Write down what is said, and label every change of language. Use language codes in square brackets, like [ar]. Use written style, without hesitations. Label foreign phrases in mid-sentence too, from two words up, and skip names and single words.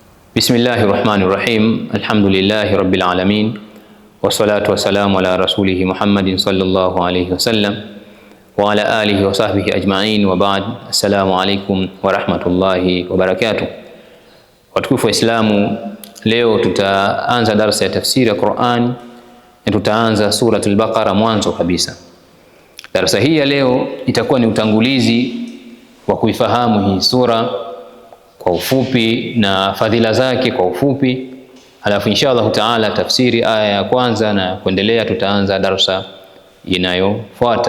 [ar] بسم الله الرحمن الرحيم. الحمد لله رب العالمين. والصلاة والسلام على رسوله محمد صلى الله عليه وسلم وعلى آله وصحبه أجمعين وبعد. السلام عليكم ورحمة الله وبركاته. [sw] Watukufu wa Islamu, leo tutaanza darasa ya tafsiri ya Qur'an na tutaanza suratul Baqara mwanzo kabisa. Darasa hii ya leo itakuwa ni utangulizi wa kuifahamu hii sura kwa ufupi na fadhila zake kwa ufupi, halafu [ar] إن شاء الله تعالى [sw] tafsiri aya ya kwanza na kuendelea tutaanza darasa inayofuata.